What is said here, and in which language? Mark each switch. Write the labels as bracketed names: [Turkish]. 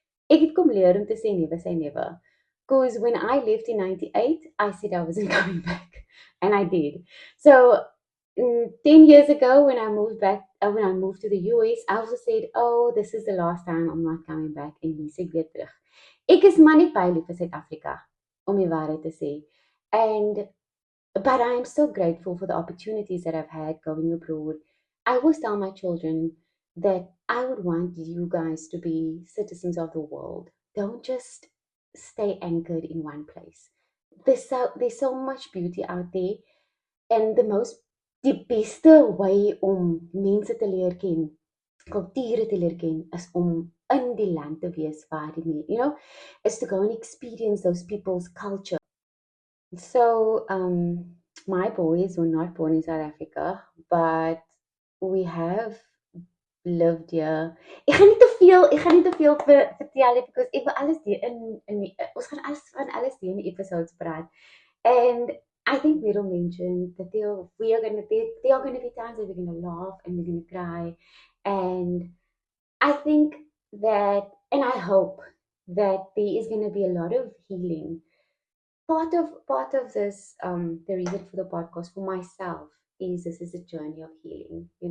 [Afrikaans] Ek het kom leer om te sê [English] never say never. Because when I left in 98, I said I wasn't coming back. And I did. So 10 years ago when I moved to the US, I also said, oh, this is the last time I'm not coming back. [Afrikaans] En hier sê ek weer terug. Ek is maar nie baie lief vir Suid-Afrika, om die waarheid te sê. [English] But I am so grateful for the opportunities that I've had going abroad. I always tell my children that I would want you guys to be citizens of the world. Don't just stay anchored in one place. There's so much beauty out there, and [Afrikaans] die beste way om mense te leer ken, kulture te leer ken, is om in die land te wees waar die is [English] to go and experience those people's culture. So my boys were not born in South Africa, but we have lived here. [Afrikaans] Ek gaan nie te veel vertel because ek wil alles ons gaan alles in die episodes praat. [English] And I think Merel mentioned that there are going to be times that we're going to laugh and we're going to cry. And I think that, and I hope that there is going to be a lot of healing. Part of this, the reason for the podcast for myself is this is a journey of healing.